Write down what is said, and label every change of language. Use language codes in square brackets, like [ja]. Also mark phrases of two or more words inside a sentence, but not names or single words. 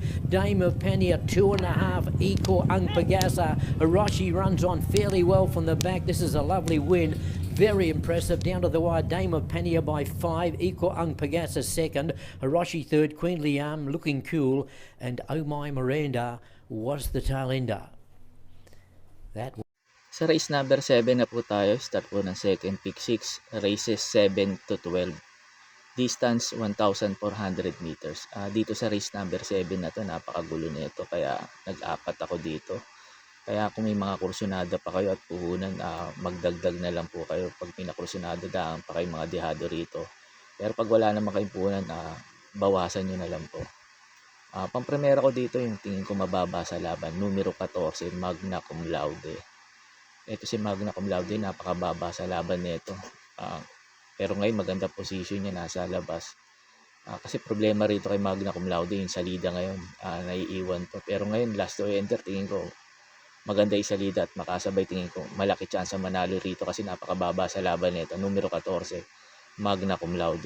[en] Dame of Pania 2.5, Iko Ang Pagasa. Hiroshi runs on fairly well from the back. This is a lovely win. Very impressive, down to the wire. Dame of Pania by 5, Iko Ang Pagasa second, Hiroshi third, Queen Liam Looking Cool, and Oh My Miranda was the tail ender. [tl] Sa race number 7 na po tayo, start po ng [en] second pick 6, races 7 to 12, distance 1,400 meters. [tl] Dito sa race number 7 na to, napakagulo nito, kaya nag-apat ako dito. Kaya kung may mga kursunada pa kayo at puhunan, magdagdag na lang po kayo. Pag pinakursunada, daan pa kayo mga dihado rito. Pero pag wala naman kayong puhunan, bawasan nyo na lang po. Pampremera ko dito yung tingin ko mababa sa laban, numero 14, Magna Cum Laude. Ito si Magna Cum Laude, napakababa sa laban nito. Pero ngayon maganda position niya, nasa labas. Kasi problema rito kay Magna Cum Laude, yung salida ngayon, naiiwan to. Pero ngayon [en] last to enter, [tl] tingin ko maganda yung salida at makasabay, tingin ko malaki chance manalo rito kasi napakababa sa laban nito, numero 14, Magna Cum Laude.